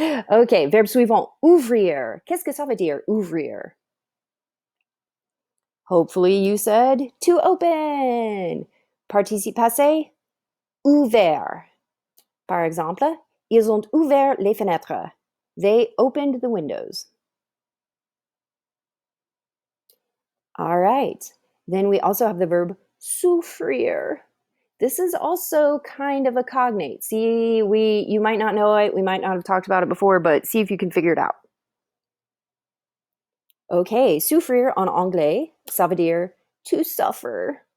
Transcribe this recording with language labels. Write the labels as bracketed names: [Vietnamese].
[French] OK, verbe suivant, ouvrir. Qu'est-ce que ça veut dire, ouvrir? [English] Hopefully you said to open. [French] Participe passé, ouvert. Par exemple, ils ont ouvert les fenêtres. [English] They opened the windows. All right. Then we also have the verb souffrir. This is also kind of a cognate. See, you might not know it. We might not have talked about it before, but see if you can figure it out. [French] Okay, souffrir en anglais, ça veut dire [English] to suffer.